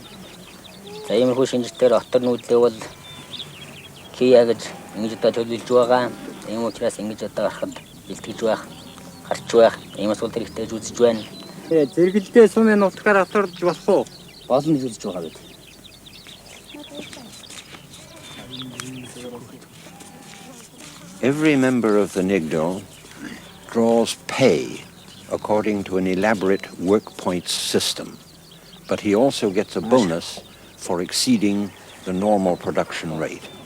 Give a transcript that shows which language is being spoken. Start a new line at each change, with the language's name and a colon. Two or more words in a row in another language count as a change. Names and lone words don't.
Mongolian: За иймэрхүү шинжилтээр отор нүүдлээ бол кия гэж ингэж одоо төлөвлөж байгаа. Ийм учраас ингэж одоо гарахад бэлтгэж байх, харч байх. Иймээс бол хэрэгтэй үзэж байна. Зэрэгэлдээ сумын утгаар оторж болох уу? Болно гэж үзэж байгаа бид.
English: Every member of the Nigdal draws pay according to an elaborate work points system, but he also gets a bonus for exceeding the normal production rate.